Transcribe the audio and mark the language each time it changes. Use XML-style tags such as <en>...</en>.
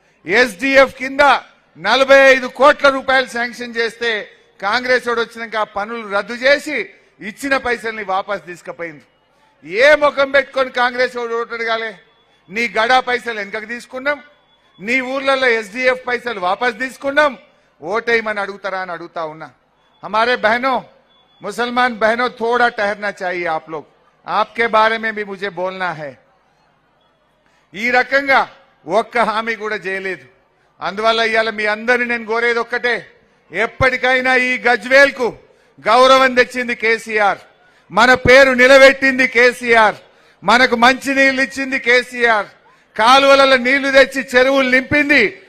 <te>SDF కింద 45 కోట్ల రూపాయలు శాంక్షన్ చేస్తే కాంగ్రెస్ వాడు వచ్చినాక ఆ పనులు రద్దు చేసి ఇచ్చిన పైసల్ని వాపస్ తీసుకుపోయింది. ఏ ముఖం పెట్టుకొని కాంగ్రెస్ వాడు ఓటడగాలే? నీ గడా పైసలు వెనకకు తీసుకున్నాం, నీ ఊర్లలో ఎస్డిఎఫ్ పైసలు వాపస్ తీసుకున్నాం, ఓటేయమని అడుగుతారా అని అడుగుతా ఉన్నా.</te> <hi>हमारे बहनों, मुसलमान बहनों, थोड़ा ठहरना चाहिए आप लोग, आपके बारे में भी मुझे बोलना है.</hi> <te>ఈ రకంగా ఒక్క హామీ కూడా చేయలేదు. అందువల్ల ఇవాళ మీ అందరిని నేను కోరేది ఒక్కటే, ఎప్పటికైనా ఈ గజ్వేల్కు గౌరవం తెచ్చింది కేసీఆర్, మన పేరు నిలబెట్టింది కేసీఆర్, మనకు మంచి నీళ్లు ఇచ్చింది కేసీఆర్, కాలువలలో నీళ్లు తెచ్చి చెరువులు నింపింది</te>